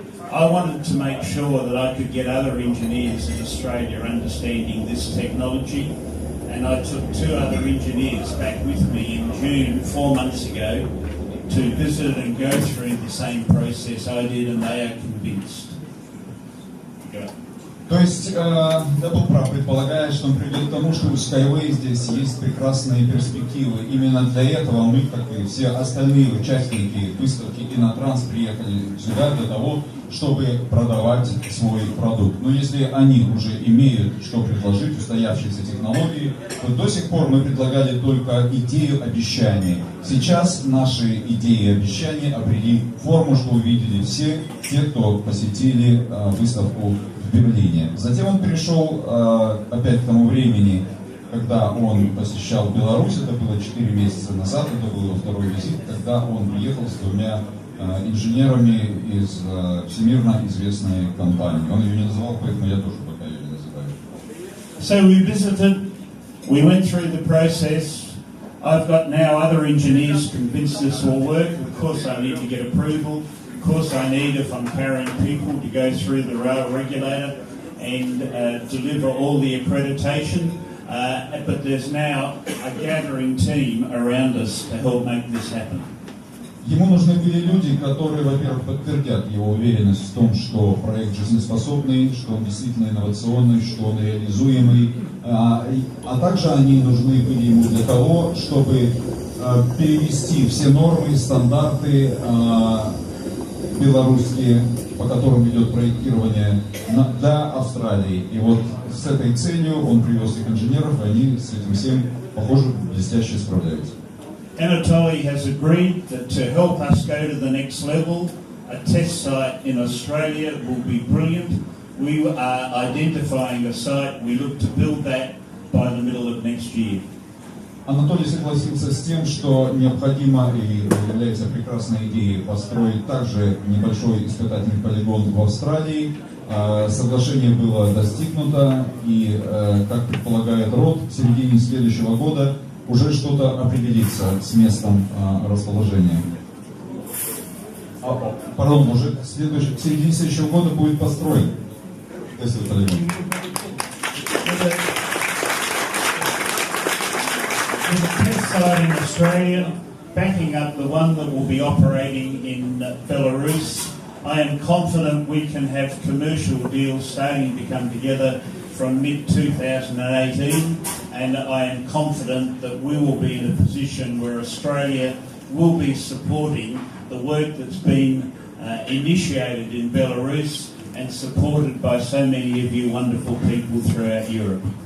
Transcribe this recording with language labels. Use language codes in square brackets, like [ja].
[en] I wanted to make sure that I could get other engineers in Australia understanding this technology, and I took 2 other engineers back with me in June 4 months ago to visit and go through the same process I did, and they are convinced. Go. [ru] То есть был прав, предполагая, что он придет к тому, что у SkyWay здесь есть прекрасные перспективы. Именно для этого мы, как и все остальные участники выставки Innotrans, приехали сюда для того, чтобы продавать свой продукт. Но если они уже имеют что предложить, устоявшиеся технологии, то до сих пор мы предлагали только идею обещаний. Сейчас наши идеи и обещания обрели форму, что увидели все те, кто посетили выставку в Берлине. Затем он перешел опять к тому времени, когда он посещал Беларусь, это было 4 месяца назад, это был его второй визит, когда он приехал с 2 инженерами из всемирно известной компании. Он ее не называл, поэтому я тоже пока ее не называю. [en] So we visited, we went through the process. I've got now other engineers convinced this will work. Of course I need to get approval. Of course I need, if I'm carrying people, to go through the rail regulator and deliver all the accreditation. But there's now a gathering team around us to help make this happen. [ru] Ему нужны были люди, которые, во-первых, подтвердят его уверенность в том, что проект жизнеспособный, что он действительно инновационный, что он реализуемый. А также они нужны были ему для того, чтобы перевести все нормы, стандарты белорусские, по которым идет проектирование, для Австралии. И вот с этой целью он привез их инженеров, и они с этим всем, похоже, блестяще справляются. [en] Anatoly has agreed that to help us go to the next level, a test site in Australia will be brilliant. We are identifying a site. We look to build that by the middle of next year. [ru] Анатолий согласился с тем, что необходимо и является прекрасной идеей построить также небольшой испытательный полигон в Австралии. Соглашение было достигнуто, и, как предполагает Род, в середине следующего года уже что-то определится с местом расположения. Пардон, уже в середине следующего года будет построен тестовый полигон. [en] With a test site in Australia, backing up the one that will be operating in Belarus, I am confident we can have commercial deals starting to come together from mid-2018, and I am confident that we will be in a position where Australia will be supporting the work that's been initiated in Belarus and supported by so many of you wonderful people throughout Europe.